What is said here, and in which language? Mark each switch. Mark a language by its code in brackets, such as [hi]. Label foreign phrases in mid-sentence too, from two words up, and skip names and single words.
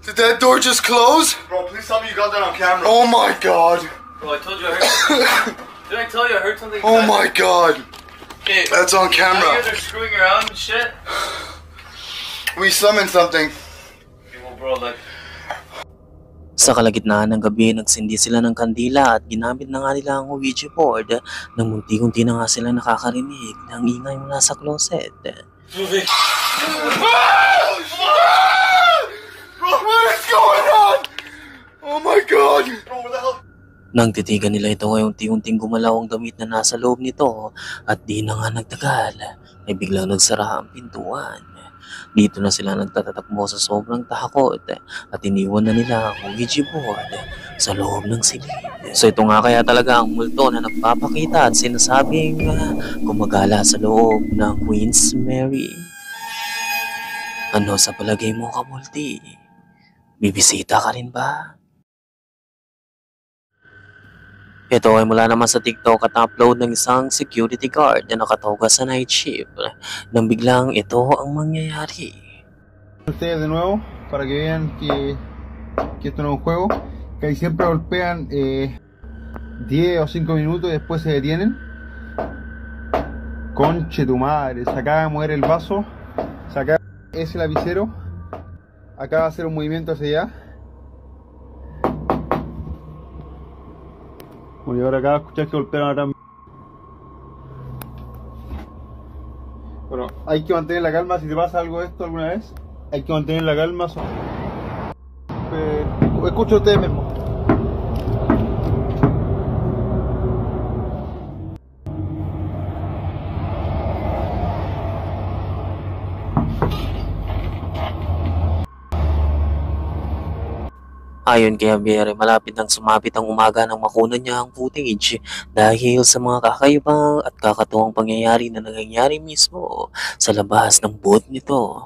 [en] Did that door just close? Bro, please tell me you got that on camera. Oh my god. Bro, I told you I heard. Did I tell you I heard something? Oh my god. Okay, That's on camera. You guys are screwing around and shit. We summoned something. Okay, well, bro, like. [tl] Sa kalagitnaan ng gabi, nagsindi sila ng kandila at ginamit na nga nila ang Ouija board nang munti-unti na nga sila nakakarinig ng ingay mula sa closet. [en] Moving. Bro, what is going on? Oh my god. Bro, what the hell? [tl] Nang titigan nila ito ay unti-unting gumalaw ang damit na nasa loob nito at di na nga nagtagal ay biglang nagsara ang pintuan. Dito na sila nagtatatakbo sa sobrang takot at iniwan na nila ang Ouija board sa loob ng silid. So ito nga kaya talaga ang multo na nagpapakita at sinasabing gumagala sa loob ng Queen's Mary. Ano sa palagay mo, kamulti? Bibisita ka rin ba? Ito ay mula naman sa TikTok at upload ng isang [en] security guard [tl] na nakatoga sa [en] night shift [tl] nang biglang ito ang mangyayari. [es] Ustedes de nuevo para que vean que esto no es un juego, que ahí siempre golpean 10 o 5 minutos y después se detienen. Conche tu madre, se acaba de mover el vaso, se acaba, es el lapicero, acaba de hacer un movimiento hacia allá. Bueno, y ahora acá escuchar que golpearon a la Bueno, hay que mantener la calma. Si te pasa algo de esto alguna vez, hay que mantener la calma. Escucho a ustedes mismos. [tl] Ayon kay Javier, malapit nang sumapit ang umaga nang makunan niya ang footage dahil sa mga kakaibang at kakatuwang pangyayari na nangyayari mismo sa labas ng booth nito.